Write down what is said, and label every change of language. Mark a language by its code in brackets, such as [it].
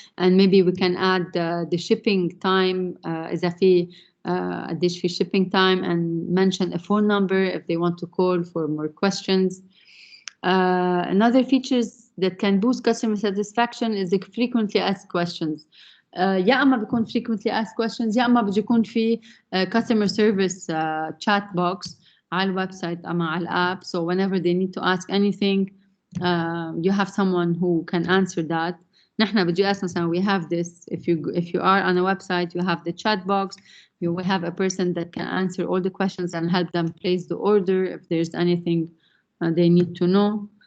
[en] And maybe we can add the shipping time as a fee, additional shipping time, and mention a phone number if they want to call for more questions. Another features that can boost customer satisfaction is the frequently asked questions. [ar] يا اما بيكون frequently asked questions يا اما بده يكون في customer service chat box على الويب سايت اما على الاب. [en] So whenever they need to ask anything, you have someone who can answer that. نحن بجي ask مثلا, we have this, if you are on a website, you have the chat box, you will have a person that can answer all the questions and help them place the order if there's anything they need to know.